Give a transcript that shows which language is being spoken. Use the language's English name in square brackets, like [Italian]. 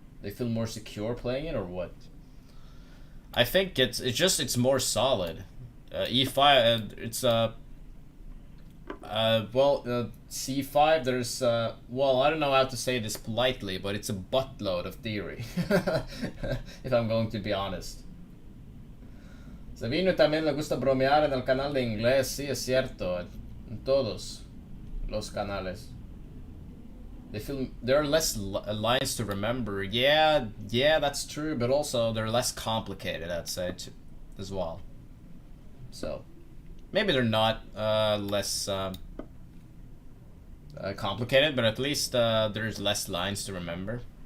[English] They feel more secure playing it, or what? I think it's more solid. E5, it's c5. There's well, I don't know how to say this politely, but it's a buttload of theory. If I'm going to be honest. [Spanish] Sabino también le gusta bromear en el canal de inglés. Sí, es cierto. En todos los canales. [English] They feel there are less lines to remember. Yeah, that's true, but also they're less complicated, I'd say, as well. So maybe they're not less complicated, but at least there's less lines to remember.